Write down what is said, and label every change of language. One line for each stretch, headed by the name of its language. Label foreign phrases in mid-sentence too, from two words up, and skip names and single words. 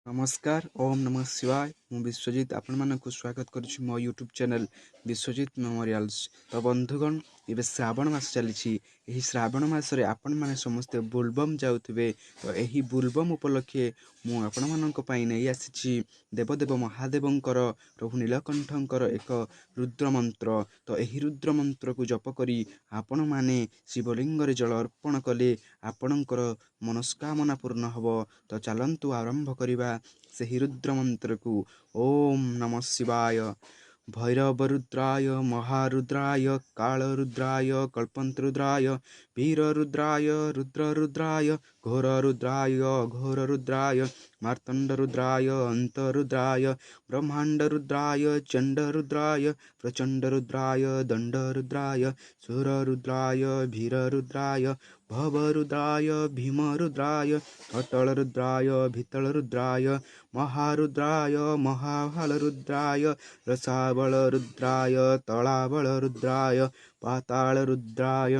Odia: नमस्कार
Sanskrit: ओम नमः शिवाय
Odia: ମୁଁ ବିଶ୍ୱଜିତ ଆପଣ ମାନଙ୍କ ସ୍ୱାଗତ କରୁଛି ମୋ
English: YouTube channel
Odia: विश्वजित मेमोरियल्स। ତ ବନ୍ଧୁଗଣ ଏବେ ଶ୍ରାବଣ ମାସ ଚାଲି ଏହି ଶ୍ରାବଣ ମାସରେ ଆପଣ ମାନେ ସମସ୍ତ ବୋଲବମ ଯାଉଥିବେ। ତ ଏହି ବୋଲବମ ଉପଲକ୍ଷେ ମୁଁ ଆପଣ ମାନଙ୍କ ପାଇଁ ନେଇ ଆସିଛି ଦେବଦେବ ମହାଦେବଙ୍କର ପ୍ରଭୁ ନୀଳକଣ୍ଠଙ୍କର ଏକ ରୁଦ୍ର ମନ୍ତ୍ର। ତ ଏହି ରୁଦ୍ର ମନ୍ତ୍ର କୁ ଜପ କରି ଆପଣ ମାନେ ଶିବଲିଙ୍ଗ ରେ ଜଳ ଅର୍ପଣ କଲେ ଆପଣଙ୍କର ମନସ୍କାମନା ପୂର୍ଣ୍ଣ ହେବ। ତ ଚାଲନ୍ତୁ ଆରମ୍ଭ କରିବା ସେହି ରୁଦ୍ର ମନ୍ତ୍ର କୁ।
Sanskrit: ओम नमः शिवाय भैरवरुद्राय महारुद्राय कालरुद्राय कल्पंतरुद्राय वीररुद्राय रुद्ररुद्राय घोररुद्राय घोररुद्राय मार्तंडरुद्राय अंतरुद्राय ब्रह्मांडरुद्राय चंडरुद्राय प्रचंडरुद्राय दंडरुद्राय सुररुद्राय भीररुद्राय भवरुद्राय भीमरुद्राय अटलरुद्राय भीतलरुद्राय महारुद्राय महाबलरुद्राय रसाबलरुद्राय तलाबलरुद्राय पातालरुद्राय।